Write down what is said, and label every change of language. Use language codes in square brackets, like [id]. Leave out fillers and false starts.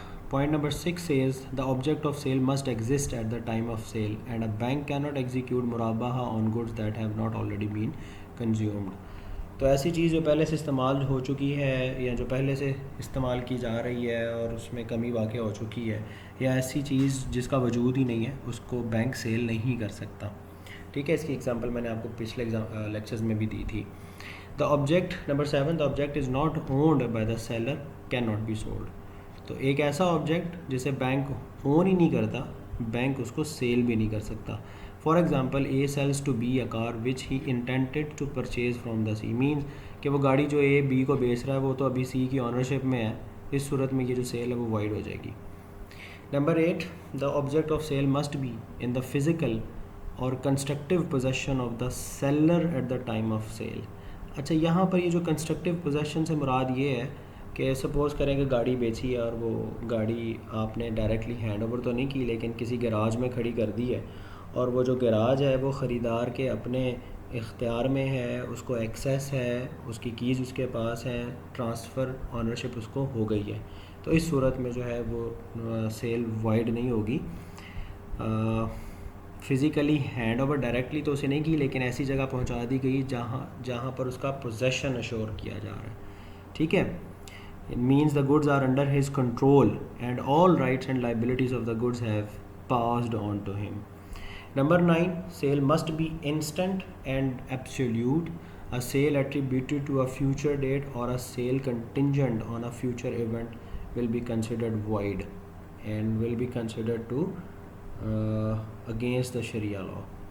[en] Point number 6 says the object of sale must exist at the time of sale, and a bank cannot execute murabaha on goods that have not already been consumed. [ur] تو ایسی چیز جو پہلے سے استعمال ہو چکی ہے یا جو پہلے سے استعمال کی جا رہی ہے اور اس میں کمی واقع ہو چکی ہے، یا ایسی چیز جس کا وجود ہی نہیں ہے، اس کو بینک سیل نہیں کر سکتا. ٹھیک ہے، اس کی ایگزامپل میں نے آپ کو پچھلے لیکچرز میں بھی دی تھی. [en] The object number 7، the object is not owned by the seller can not be sold. [ur] تو ایک ایسا آبجیکٹ جسے بینک اون ہی نہیں کرتا، بینک اس کو سیل بھی نہیں کر سکتا. [en] For example, A sells to B a car which he intended to purchase from the C. [ur] Means کہ وہ گاڑی جو اے بی کو بیچ رہا ہے وہ تو ابھی سی کی آنرشپ میں ہے، اس صورت میں یہ جو سیل ہے وہ وائڈ ہو جائے گی. [en] Number 8، the object of sale must be in the physical اور constructive possession of the seller at the time of sale. [ur] اچھا، یہاں پر یہ جو کنسٹرکٹیو پوزیشن سے مراد یہ ہے کہ سپوز کریں کہ گاڑی بیچی ہے اور وہ گاڑی آپ نے ڈائریکٹلی ہینڈ اوور تو نہیں کی، لیکن کسی گیراج میں کھڑی کر دی ہے، اور وہ جو گیراج ہے وہ خریدار کے اپنے اختیار میں ہے، اس کو ایکسیس ہے، اس کی کیز اس کے پاس ہیں، ٹرانسفر آنرشپ اس کو ہو گئی ہے. تو اس صورت میں جو ہے وہ سیل وائڈ نہیں ہوگی. فزیکلی ہینڈ اوور ڈائریکٹلی تو اسے نہیں کی، لیکن ایسی جگہ پہنچا دی گئی جہاں پر اس کا پوزیشن اشور کیا جا رہا ہے. ٹھیک ہے، [en] It means the goods are under his control and all rights and liabilities of the goods have passed on to him. Number 9, sale must be instant and absolute. A sale attributed to a future date or a sale contingent on a future event will be considered void and will be considered to against the Sharia law.